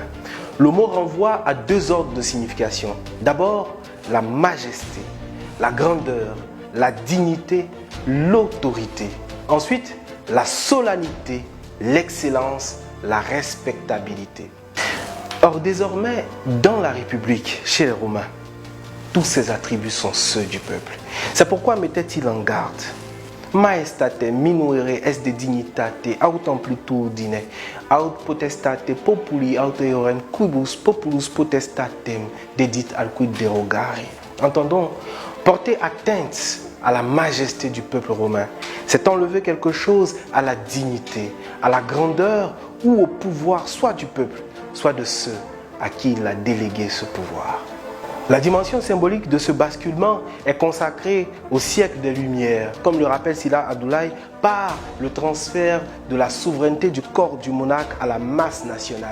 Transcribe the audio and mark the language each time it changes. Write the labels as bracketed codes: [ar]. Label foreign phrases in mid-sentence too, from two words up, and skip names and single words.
[fr] Le mot renvoie à deux ordres de signification. D'abord, la majesté, la grandeur, la dignité, l'autorité. Ensuite, la solennité, l'excellence, la respectabilité. Or, désormais, dans la République, chez les Romains, tous ces attributs sont ceux du peuple. C'est pourquoi mettait-il en garde? [la] Maestate minuere est de dignitate aut amplitudine, aut potestate populi aut eorem quibus populus potestatem dedit al quid derogare. [fr] Entendons, porter atteinte à la majesté du peuple romain, c'est enlever quelque chose à la dignité, à la grandeur ou au pouvoir soit du peuple, soit de ceux à qui il a délégué ce pouvoir. La dimension symbolique de ce basculement est consacrée au siècle des Lumières, comme le rappelle Sila Abdoulaye, par le transfert de la souveraineté du corps du monarque à la masse nationale.